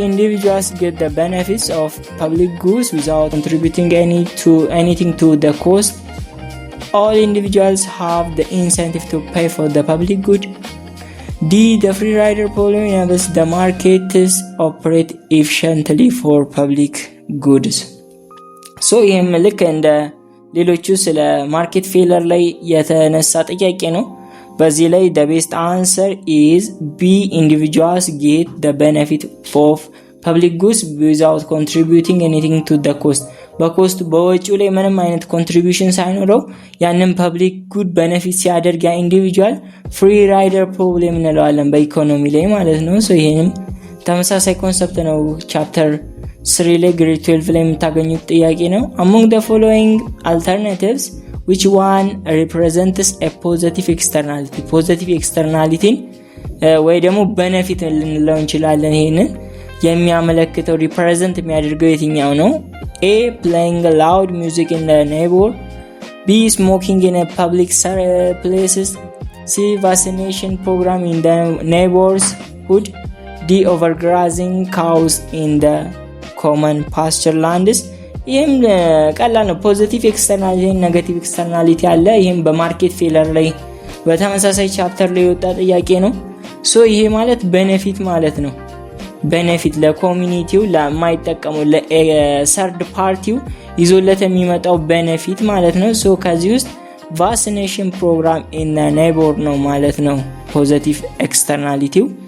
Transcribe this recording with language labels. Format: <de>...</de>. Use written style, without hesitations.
<en>Individuals get the benefits of public goods without contributing anything to the cost. All individuals have the incentive to pay for the public good. D. The free rider policy enables the markets operate efficiently for public goods.</en> <am>So ይህም ልክ እንደ ሌሎቹ ስለ ማርኬት ፌለር ላይ የተነሳ ጥያቄ ነው። በዚህ ላይ</am> <en>the best answer is B. Individuals get the benefit of public goods without contributing anything to the cost.</en> <am>በኮስት በወጪው ላይ ምንም አይነት ኮንትሪቢዩሽን ሳይኖረው ያንን ፐብሊክ ጉድ ቤኔፊት ሲያደርግ ያ ኢንዲቪጁዋል ፍሪ ራይደር ፕሮብሌም እንለዋለን በኢኮኖሚ ላይ ማለት ነው። ሶ ይሄንም ተመሳሳይ ኮንሰፕት ነው። ቻፕተር 3 ላይ ግሬድ 12 ላይ የምታገኙት ጥያቄ ነው።</am> <en>Among the following alternatives which one represents a positive externality?</en> <am>ፖዚቲቭ ኤክስተርናሊቲን ወይ ደግሞ ቤኔፊት ልንለው እንችላለን። ይሄንን የሚያመለክተው ሪፕሬዘንት የሚያደርገው የትኛው ነው?</am> <en>A. Playing loud music in the neighborhood. B. Smoking in a public places. C. Vaccination program in the neighborhood. D. Overgrazing cows in the common pasture lands.</en> <am>ይህም ቀላል ነው። ፖዚቲቭ ኤክስተርናሊቲ፣ ኔጌቲቭ ኤክስተርናሊቲ አለ። ይህም በማርኬት ፌለር ላይ በተመሳሳይ ቻፕተር ላይ የወጣ ጥያቄ ነው። ሶ ይሄ ማለት ቤኔፊት ማለት ነው። ቤኔፊት ለኮሚኒቲው ለማይጠቀሙ ለሰርድ ፓርቲው ይዞለት የሚመጣው ቤኔፊት ማለት ነው። ሶ ከዚህ ውስጥ ቫክሲኔሽን ፕሮግራም ኢን ኔይበር ነው ማለት ነው ፖዚቲቭ ኤክስተርናሊቲው።</am>